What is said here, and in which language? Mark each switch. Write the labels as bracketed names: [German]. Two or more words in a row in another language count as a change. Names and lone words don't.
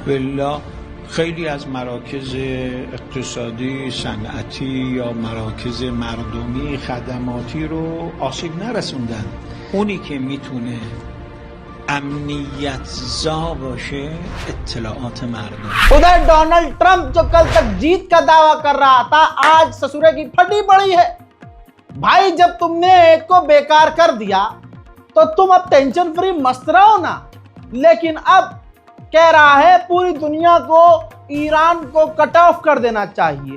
[Persian] والله خیلی از مراکز اقتصادی، صنعتی یا مراکز مردمی خدماتی رو آسیب نرسوندن. اونی که میتونه امنیت زا باشه اطلاعات مردم. [Hindi] उधर डोनाल्ड ट्रंप जो कल तक जीत का दावा कर रहा था, आज ससुरे की फटी पड़ी है। भाई, जब तुमने एक को बेकार कर दिया तो तुम अब [English] tension free [Hindi] मस्त रहो ना। लेकिन अब कह रहा है पूरी दुनिया को ईरान को [English] cut off [Hindi] कर देना चाहिए।